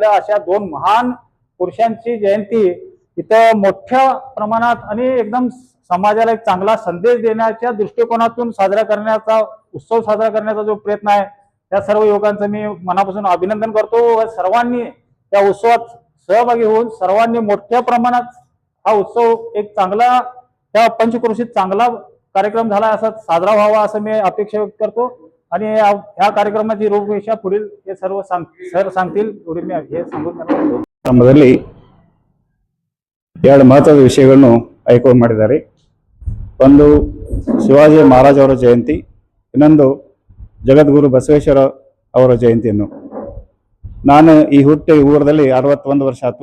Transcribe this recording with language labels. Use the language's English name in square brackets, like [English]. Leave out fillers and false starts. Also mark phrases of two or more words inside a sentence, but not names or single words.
[Marathi] अशा 2 महान पुरुषांची जयंती इथं मोठ्या प्रमाणात आणि एकदम समाजाला एक चांगला संदेश देण्याच्या दृष्टिकोनातून उत्सव साजरा करण्याचा जो प्रयत्न आहे त्या सर्व युवकांचं मी मनापासून अभिनंदन करतो व सर्वांनी त्या उत्सवात सहभागी होऊन सर्वांनी मोठ्या प्रमाणात हा उत्सव एक चांगला त्या पंचक्रोशीत चांगला कार्यक्रम झाला असा साजरा व्हावा असं मी अपेक्षा व्यक्त करतो. आणि ह्या कार्यक्रमाची रूपरेषा पुढील हे सर्व सर सांगतील पुढे मी हे सांगून [Kannada] ನಮ್ಮದಲ್ಲಿ 2 ಮಹತ್ವದ ವಿಷಯಗಳನ್ನು ಆಯ್ಕೆ ಮಾಡಿದ್ದಾರೆ. ಒಂದು ಶಿವಾಜಿ ಮಹಾರಾಜ್ ಅವರ ಜಯಂತಿ, ಇನ್ನೊಂದು ಜಗದ್ಗುರು ಬಸವೇಶ್ವರ ಅವರ ಜಯಂತಿಯನ್ನು. ನಾನು ಈ ಊರಲ್ಲಿ 61 ವರ್ಷ ಆಯ್ತು.